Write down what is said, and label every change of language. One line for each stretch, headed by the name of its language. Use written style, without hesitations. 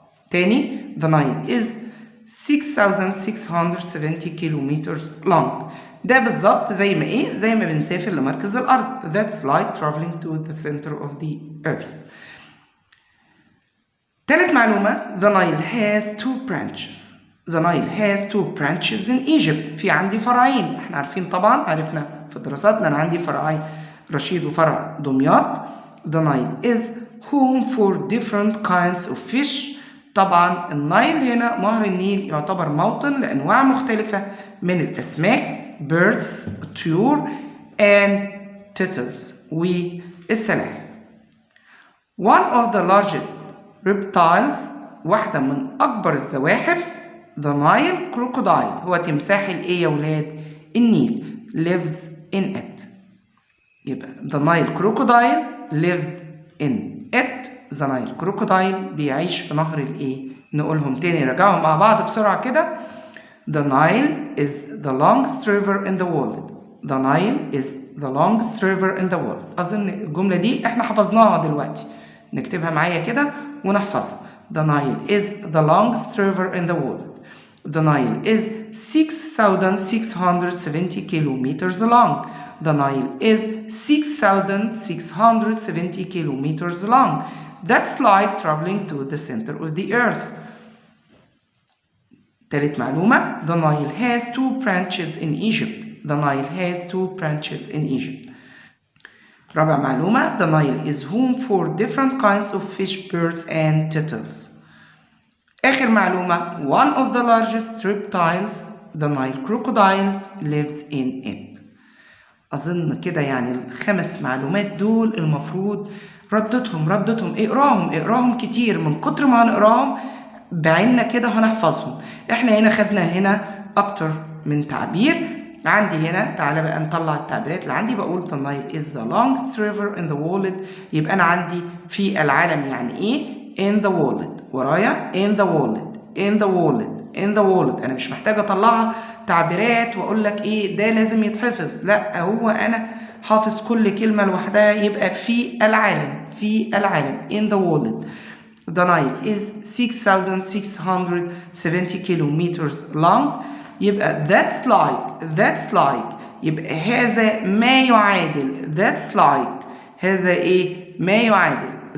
English: تاني the Nile is 6,670 kilometers long.
Arabic: ده بالظبط زي ما بنسافر لمركز الأرض.
English: That's like traveling to the center of the earth. تالت معلومة the Nile has two branches. The Nile has two branches in Egypt.
Arabic: في عندي فرعين. احنا عارفين طبعا، عرفنا في دراساتنا أنا عندي فرعين رشيد وفرع دمياط.
English: The Nile is home for different kinds of fish.
Arabic: طبعا النايل هنا نهر النيل يعتبر موطن لأنواع مختلفة من الأسماك birds الطيور
English: and turtles
Arabic: والسلاحف.
English: One of the largest reptiles
Arabic: واحدة من أكبر الزواحف
English: the Nile crocodile
Arabic: هو تمساح الإيه يا ولاد؟ النيل
English: lives in it. يبقى the Nile crocodile lived in it. the Nile crocodile
Arabic: بيعيش في نهر الإيه؟ نقولهم تاني نراجعهم مع بعض بسرعة كده.
English: the Nile is the longest river in the world. the Nile is the longest river in the world.
Arabic: أظن الجملة دي إحنا حفظناها دلوقتي، نكتبها معايا كده ونحفظها.
English: the Nile is the longest river in the world. The Nile is 6,670 kilometers long. The Nile is 6,670 kilometers long. That's like traveling to the center of the earth.
Arabic: تالت معلومة.
English: The Nile has 2 branches in Egypt. The Nile has 2 branches in Egypt.
Arabic: رابع معلومة.
English: The Nile is home for different kinds of fish, birds and turtles.
Arabic: آخر معلومة.
English: One of the largest reptiles, the Nile crocodiles, lives in it.
Arabic: أظن كده يعني الخمس معلومات دول المفروض ردتهم اقراهم كتير. من كتر ما هنقراهم بعيننا كده هنحفظهم. احنا هنا أكتر من تعبير. عندي هنا تعالى بقى نطلع التعبيرات اللي عندي. بقول
English: the Nile is the longest river in the world.
Arabic: يبقى أنا عندي في العالم يعني إيه؟
English: in the world.
Arabic: ورايا
English: in the world in the world in the world.
Arabic: أنا مش محتاجة أطلعها تعبيرات وأقول لك إيه ده لازم يتحفظ. لا، هو أنا حافظ كل كلمة لوحدها. يبقى في العالم
English: in the world. The Nile is 6,670 kilometers long.
Arabic: يبقى
English: that's like
Arabic: يبقى هذا ما يعادل.
English: that's like
Arabic: هذا إيه؟ ما يعادل.